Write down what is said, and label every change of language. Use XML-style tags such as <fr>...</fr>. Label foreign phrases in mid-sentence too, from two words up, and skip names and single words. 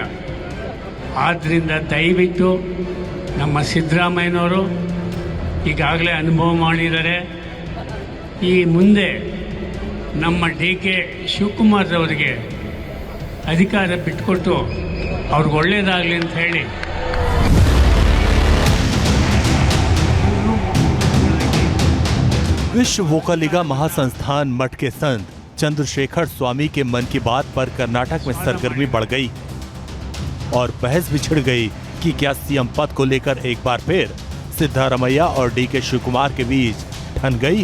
<kn>ಆದ್ದರಿಂದ ದಯವಿಟ್ಟು ನಮ್ಮ ಸಿದ್ದರಾಮಯ್ಯನವರು ಈಗಾಗಲೇ ಅನುಭವ ಮಾಡಿದ್ದಾರೆ। ಈ ಮುಂದೆ ನಮ್ಮ DK ಶಿವಕುಮಾರ್ ಅವರಿಗೆ ಅಧಿಕಾರ ಬಿಟ್ಟುಕೊಟ್ಟು ಅವ್ರಿಗೆ ಒಳ್ಳೆಯದಾಗಲಿ ಅಂತ ಹೇಳಿ</kn> <hi>विश्व वोकालिगा महासंस्थान मठ के संत चंद्रशेखर स्वामी के मन की बात पर कर्नाटक में सरगर्मी बढ़ गई और बहस भी छिड़ गई कि क्या सीएम पद को लेकर एक बार फिर सिद्धारमैया और DK शिवकुमार के बीच ठन गई।</hi>